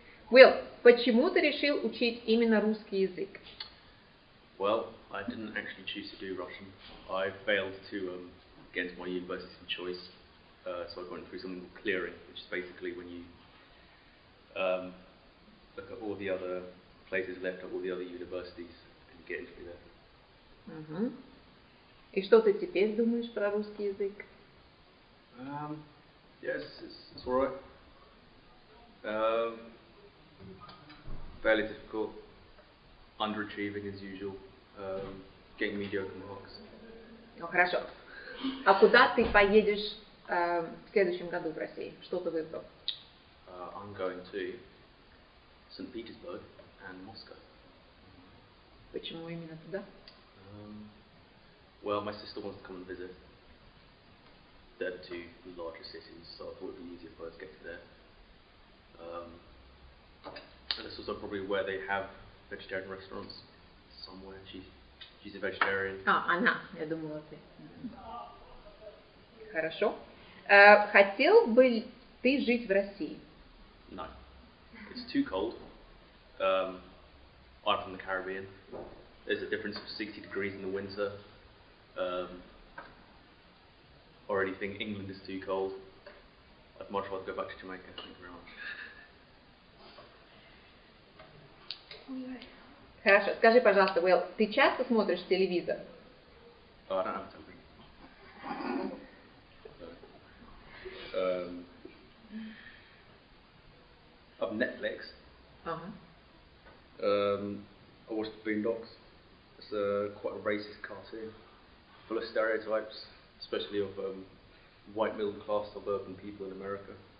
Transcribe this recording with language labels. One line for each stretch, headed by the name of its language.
Russian: Will, почему ты решил учить именно русский язык?
English: Well, I didn't actually choose to do Russian. I failed to get into my university choice, so I went through something called clearing, which is basically when you look at all the other places left, at all the other universities, and you get into there.
Russian: И что ты теперь думаешь про русский язык?
English: Yes, it's all right. Fairly difficult, underachieving as usual, getting mediocre marks.
Russian: Ну хорошо. А куда ты поедешь в следующем году в России? Что ты выбрал?
English: I'm going to St. Petersburg and Moscow.
Russian: Почему именно туда?
English: Well, my sister wants to come and visit. They're the two larger cities, so I thought it would be easier for her to get to there. And it's also probably where they have vegetarian restaurants somewhere. She's a vegetarian.
Russian: Она, я думала ты. Хорошо. Хотел бы ты жить в России?
English: No. It's too cold. I'm from the Caribbean. There's a difference of 60 degrees in the winter. Or anything. England is too cold. I'd much rather go back to Jamaica. Thank you very much.
Russian: Хорошо. Скажи, пожалуйста, Will, ты часто смотришь телевизор?
English: Oh, I don't have television. I have Netflix. I watched the Boondocks. It's quite a racist cartoon, full of stereotypes, especially of white middle class suburban people in America.